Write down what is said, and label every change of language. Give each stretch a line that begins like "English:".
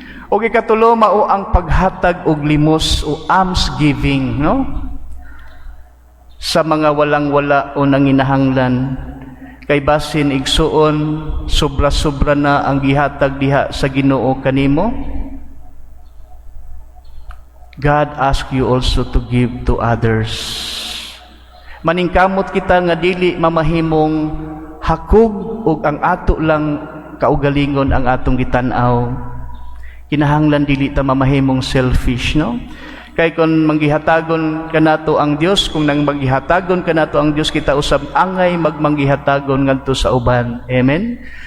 Cebuano: O ikatulo, mao ang paghatag og limos o almsgiving, no? Sa mga walang-wala o nanginahanglan. Kay basin igsuon, sobra-sobra na ang gihatag diha sa Ginoo kanimo.
English: God ask you also to give to others.
Cebuano: Maningkamot kita nga dili mamahimong hakog ug ang ato lang kaugalingon ang atong gitan-aw. Kinahanglan dili ta mamahimong selfish, no? Kay kung manggihatagon kanato ang Dios, kung nang manggihatagon kanato ang Dios, kita usab angay magmanggihatagon ngadto sa uban. Amen?